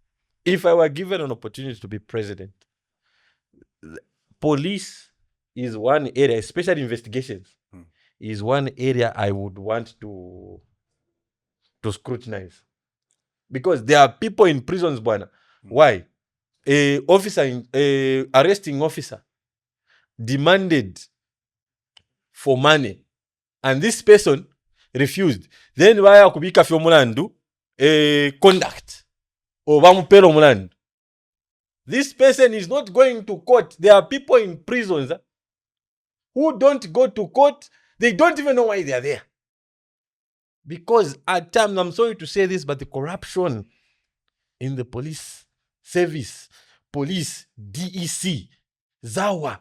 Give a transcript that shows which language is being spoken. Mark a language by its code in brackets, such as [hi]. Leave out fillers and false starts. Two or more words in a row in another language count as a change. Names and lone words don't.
[en] If I were given an opportunity to be president, police is one area, especially investigations, is one area I would want to scrutinize. Because there are people in prisons, Bwana. Why? Arresting officer demanded for money, and this person refused. Then why [bem] akubika fyo mulandu [en] conduct or [bem] bamupelo mulandu. [en] This person is not going to court. There are people in prisons who don't go to court. They don't even know why they are there. Because at times, I'm sorry to say this, but the corruption in the police service, police, DEC, Zawa.